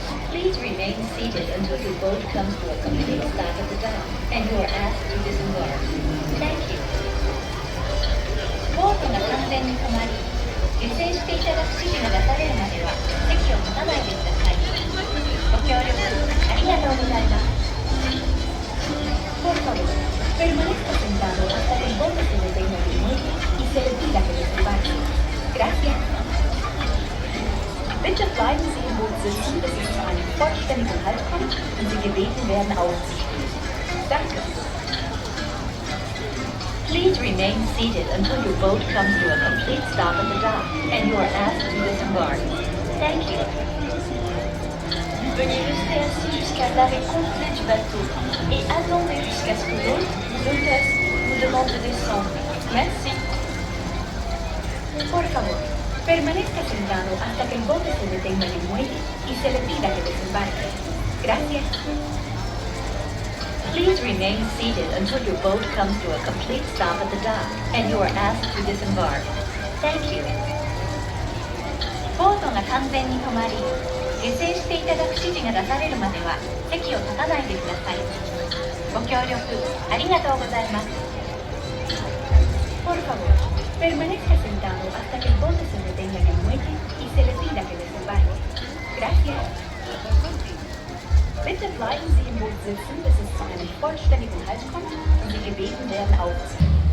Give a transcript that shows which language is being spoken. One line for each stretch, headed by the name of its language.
English: Please remain seated until your boat comes to a complete stop at the dock and you are asked to disembark. Thank you.
Japanese: ボートが完全に止まり、下船していただく指示が出されるまでは席を立たないでください。ご協力ありがとうございます。
Spanish: Por favor, permanezca sentado hasta que el bote se detenga en el muelle y se le pida que desembarque. Gracias.
German: Bitte bleiben Sie im Boot sitzen, bis es zu einem vollständigen Halt kommt und Sie gebeten werden aufzustehen. Danke.
English: Please remain seated until your boat comes to a complete stop at the dock and you are asked to disembark. Thank you.
French: Veuillez rester assis jusqu'à l'arrêt complet du bateau et attendez jusqu'à ce que l'hôte ou l'hôtesse vous demande de descendre. Merci.
Spanish: Por favor, permanezca sentado hasta que el bote se detenga en el muelle y se le pida que desembarque. Gracias.
English: Please remain seated until your boat comes to a complete stop at the dock and you are asked to disembark. Thank you.
Japanese: ボートが完全に止まり、下船していただく指示が出されるまでは席を立たないでください。ご協力ありがとうございます。
Spanish: Por favor, permanezca sentado hasta que el bote se detenga en el muelle y se le pida que desembarque. Gracias.
German: Bitte bleiben Sie im Boot sitzen, bis es zu einem vollständigen Halt kommt und Sie gebeten werden aufzuziehen.